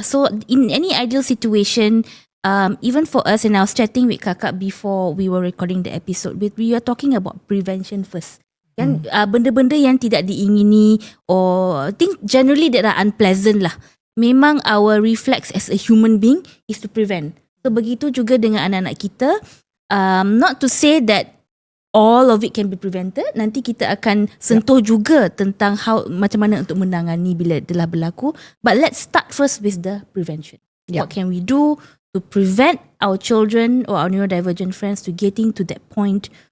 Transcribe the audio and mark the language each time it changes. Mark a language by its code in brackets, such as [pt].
[en] So in any ideal situation, even for us, and I was chatting with [ms] kakak [en] before we were recording the episode, we are talking about prevention first. [ms] Kan benda-benda yang tidak diingini, [en] or I think generally that are unpleasant [ms] lah. Memang [en] our reflex as a human being is to prevent. So [ms] begitu juga dengan anak-anak kita. [en] Not to say that all of it can be prevented. [ms] Nanti kita akan sentuh juga tentang macam mana untuk menangani bila telah berlaku. [en] But let's start first with the prevention. What can we do to prevent our children or our neurodivergent friends to getting to that point